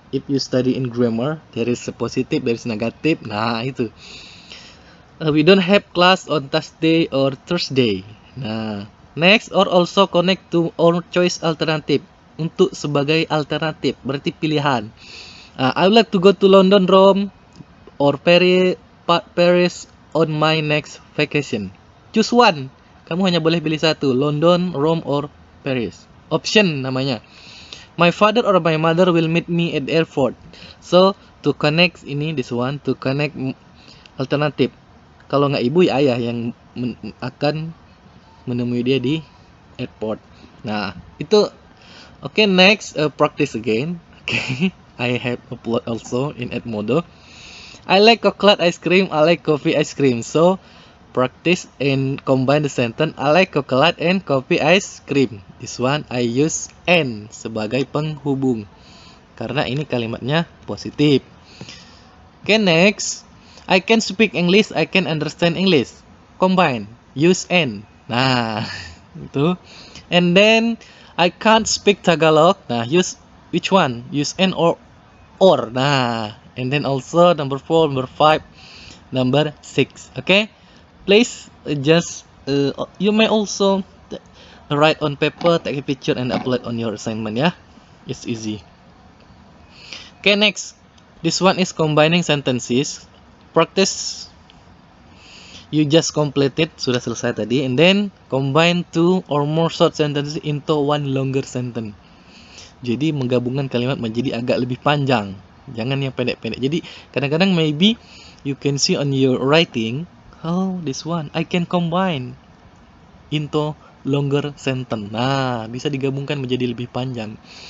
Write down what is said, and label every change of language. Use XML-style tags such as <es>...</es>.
<en>If you study in grammar, there is a positive, there is negative. Nah, itu. We don't have class on Tuesday or Thursday. Nah, next, or also connect to or choice alternative.</en> <id>Untuk sebagai alternatif, berarti pilihan.</id> <en>I would like to go to London, Rome, or Paris on my next vacation. Choose one.</en> <id>Kamu hanya boleh pilih satu, London, Rome, or Paris. Option namanya.</id> <en>My father or my mother will meet me at the airport. So, to connect ini, this one, to connect alternatif.</en> <id>Kalau nggak ibu, ya ayah yang akan menemui dia di airport. Nah, itu.</id> <en>Okay, next, practice again. Okay, I have upload also in Edmodo. I like chocolate ice cream. I like coffee ice cream. So, practice and combine the sentence I like chocolate and coffee ice cream. This one I use and</en> <id>sebagai penghubung karena ini kalimatnya positif.</id> <en>Okay, next. I can speak English, I can understand English. Combine, use and. Nah, itu. And then I can't speak Tagalog. Nah, use which one? Use and or. Nah, and then also number 4, number 5, number 6. Okay? Please just you may also write on paper, take a picture and upload on your assignment ya. It's easy. Okay, next. This one is combining sentences. Practice. You just completed,</en> <id>sudah selesai tadi,</id> <en>and then combine 2 or more short sentences into one longer sentence.</en> <id>Jadi menggabungkan kalimat menjadi agak lebih panjang. Jangan yang pendek-pendek. Jadi kadang-kadang</id> <en>maybe you can see on your writing, oh this one I can combine into longer sentence.</en> <id>Nah, bisa digabungkan menjadi lebih panjang.</id>